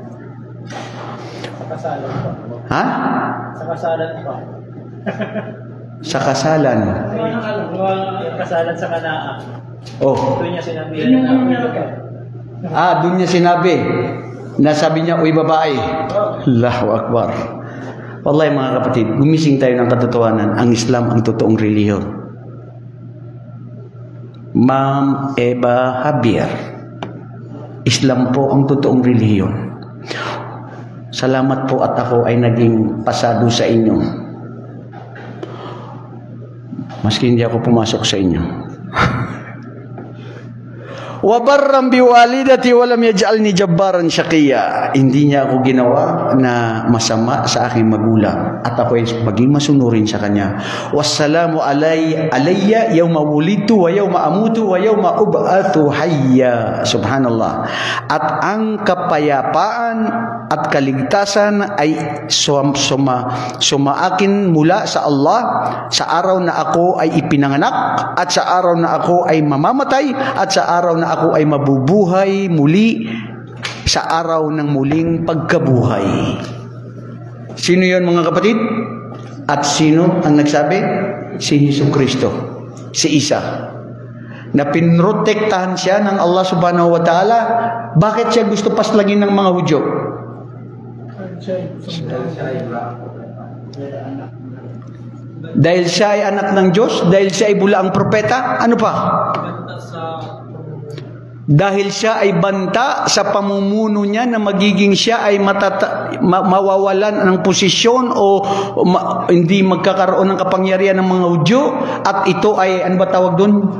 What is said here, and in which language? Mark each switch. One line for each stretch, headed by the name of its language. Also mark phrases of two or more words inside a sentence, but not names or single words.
Filipino: Sa kasalan pa. Ha? Sa kasalan pa. Sa kasalan. Kasalan sa Kanaa. Oh. Doon niya sinabi. Doon niya sinabi. Nasabi niya, uy babae.
Arabic: الله أكبر.
Filipino: Wallahi mga kapatid, gumising tayo ng katotohanan. Ang Islam ang totoong relihiyon. Ma'am Eva Javier, Islam po ang totoong relihiyon. Salamat po at ako ay naging pasado sa inyo. Maski hindi ako pumasok sa inyo.
Arabic: وبرا بوالدتي ولم يجعلني جبارا شقيا.
Filipino: Hindi niya ako ginawa na masama sa aking magulang at ako ay maging masunurin sa kanya.
Arabic: والسلام علي يوم ولدت ويوم أموت ويوم أبعث حيا.
Filipino: Subhanallah. At ang kapayapaan at kaligtasan ay sumaakin mula sa Allah sa araw na ako ay ipinanganak at sa araw na ako ay mamamatay at sa araw na ako ay mabubuhay muli sa araw ng muling pagkabuhay. Sino yon mga kapatid? At sino ang nagsabi? Si Jesucristo, si Isa. Na pinrotektahan siya ng Allah
Arabic: سبحانه وتعالى.
Filipino: Bakit siya gusto paslagin ng mga Hudyo? Dahil siya ay anak ng Diyos? Dahil siya ay bulaang propeta? Ano pa? Dahil siya ay banta sa pamumuno niya na magiging siya ay mawawalan ng posisyon o hindi magkakaroon ng kapangyarihan ng mga Hudyo, at ito ay, ano ba tawag doon?